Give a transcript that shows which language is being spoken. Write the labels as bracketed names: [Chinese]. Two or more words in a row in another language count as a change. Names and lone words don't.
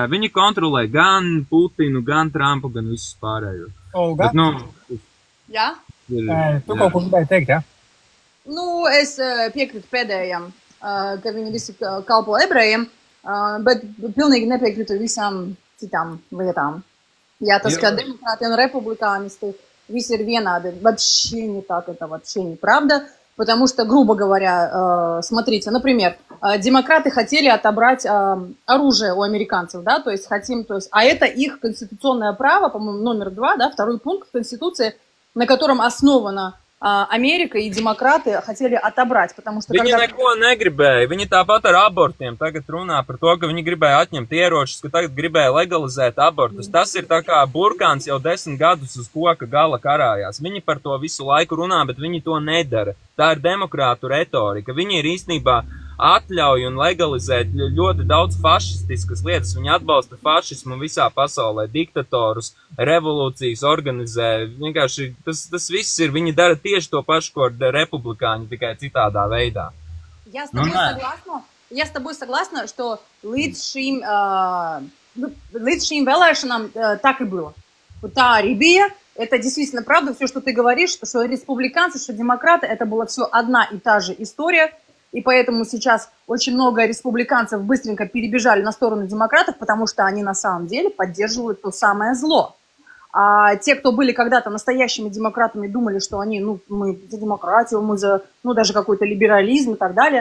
[Latvian] Viņi kontrolē gan Putinu, gan Trumpu, gan visus pārējos. Olga? Bet, nu, Jā? Tu kaut ko gribēji teikt, jā? Nu, es piekrītu pēdējam, ka viņi visi kalpo ebrejiem, bet pilnīgi nepiekrītu visām citām lietām. Jā, tas, ka [Russian] демократы и республиканисты, [Latvian] вisi ir vienādi, [Russian] вообще не так, это вообще неправда, потому что, грубо говоря, смотрите, например, демократы хотели отобрать оружие у американцев, да, то есть а это их конституционное право, по-моему, номер 2, да, второй пункт Конституции, на котором основана Amerika и демократы хотели отобрать, потому что... [Latvian] Viņi neko negribēja. Viņi tāpat ar abortiem tagad runā par to, ka viņi gribēja atņemt ieročus, ka tagad gribēja legalizēt abortus. Tas ir tā kā burkāns jau 10 gadus uz koka gala karājās. Viņi par to visu laiku runā, bet viņi to nedara. Tā ir demokrātu retorika. Viņi ir īstenībā atļauj un legalizēt ļoti daudz fašistiskas lietas. Viņi atbalsta fašismu visā pasaulē, diktatorus, revolūcijas organizē. Vienkārši tas viss ir, viņi dara tieši to pašu, ko republikāņi, tikai citādā veidā. [Russian] Я с тобой согласна, что [Latvian] līdz šīm vēlēšanām [Russian] так и было. [Latvian] Вот tā arī bija. [Russian] Это действительно правда, все, что ты говоришь, что республиканцы, что демократы, это была все одна и та же история. И поэтому сейчас очень много республиканцев быстренько перебежали на сторону демократов, потому что они на самом деле поддерживают то самое зло. А те, кто были когда-то настоящими демократами, думали, что они, мы за демократию, мы за, даже какой-то либерализм и так далее.